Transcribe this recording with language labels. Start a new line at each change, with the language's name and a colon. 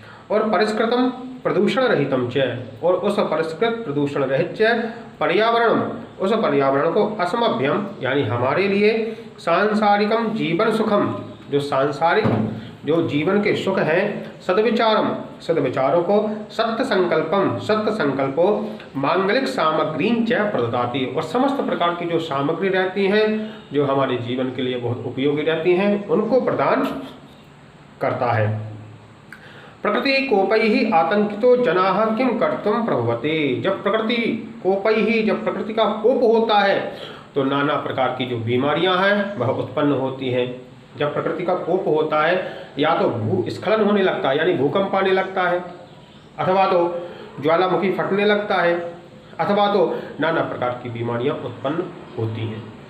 Sanskrit: और परिष्कृतम प्रदूषण रहितम च,
Hindi: और उस परिष्कृत प्रदूषण रहित च पर्यावरण, उस पर्यावरण को असमभ्यम यानी हमारे लिए सांसारिकम जीवन सुखम, जो सांसारिक जो जीवन के सुख हैं, सद्विचारम, सद्विचारों को, सत्य संकल्पम, सत्य संकल्पो, मांगलिक सामग्री च प्रददाति। और समस्त प्रकार की जो सामग्री रहती हैं जो हमारे जीवन के लिए बहुत उपयोगी रहती हैं उनको प्रदान करता है।
Sanskrit: प्रकृति कोपैः आतंकितो जनाः किं कर्तुं प्रभवते।
Hindi: जब
Sanskrit: प्रकृति कोपैः,
Hindi: जब प्रकृति का कोप होता है तो नाना प्रकार की जो बीमारियां हैं वह उत्पन्न होती हैं। जब प्रकृति का कोप होता है या तो भूस्खलन होने लगता है यानी भूकंप आने लगता है, अथवा तो ज्वालामुखी फटने लगता है, अथवा तो नाना प्रकार की बीमारियां उत्पन्न होती हैं।